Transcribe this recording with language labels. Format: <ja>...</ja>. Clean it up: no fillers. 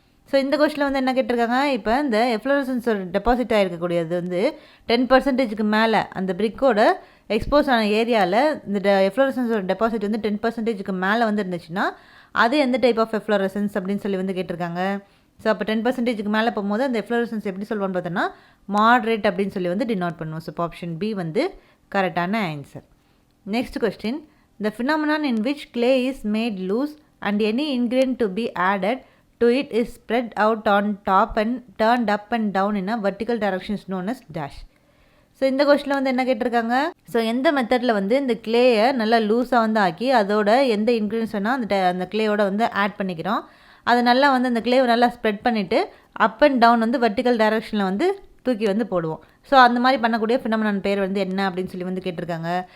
<ta>So இந்த கொஸ்டினில் வந்து என்ன கேட்டிருக்காங்க, இப்போ இந்த எஃப்ளோரசன்ஸ் டெபாசிட் ஆகிருக்கக்கூடியது வந்து 10%க்கு மேலே அந்த பிரிக்கோட எக்ஸ்போஸ் ஆன ஏரியாவில் இந்த எஃப்ளோரசன்ஸோட டெபாசிட் வந்து 10%க்கு மேலே வந்து இருந்துச்சுன்னா அது எந்த டைப் ஆஃப் எஃப்ளோரசன்ஸ் அப்படின்னு சொல்லி வந்து கேட்டிருக்காங்க. ஸோ அப்போ 10%க்கு மேலே போகும்போது அந்த எஃப்ளோரசன்ஸ் எப்படி சொல்லுவோன்னு பார்த்தோன்னா மாட்ரேட் அப்படின்னு சொல்லி வந்து டினோட் பண்ணுவோம். ஸோ இப்போ ஆப்ஷன் பி வந்து கரெக்டான answer.</ta> <en>Next question, the phenomenon in which clay is made loose and any ingredient to be added to it is spread out on top and turned up and down in a vertical direction is known as dash.</en> <ta>So இந்த கொஸ்டினில் வந்து என்ன கேட்டிருக்காங்க, so எந்த மெத்தடில் வந்து இந்த கிளேயை நல்லா லூஸாக வந்து ஆக்கி அதோட எந்த இன்க்ரீடியன்ஸ் வேணால் அந்த கிளேயோட வந்து ஆட் பண்ணிக்கிறோம், அதை நல்லா வந்து அந்த கிளேவை நல்லா ஸ்ப்ரெட் பண்ணிவிட்டு அப் அண்ட் டவுன் வந்து வெர்டிக்கல் டைரக்ஷனில் வந்து தூக்கி வந்து போடுவோம். ஸோ அந்த மாதிரி பண்ணக்கூடிய ஃபினாமினன் பேர் வந்து என்ன அப்படின்னு சொல்லி வந்து கேட்டிருக்காங்க.</ta>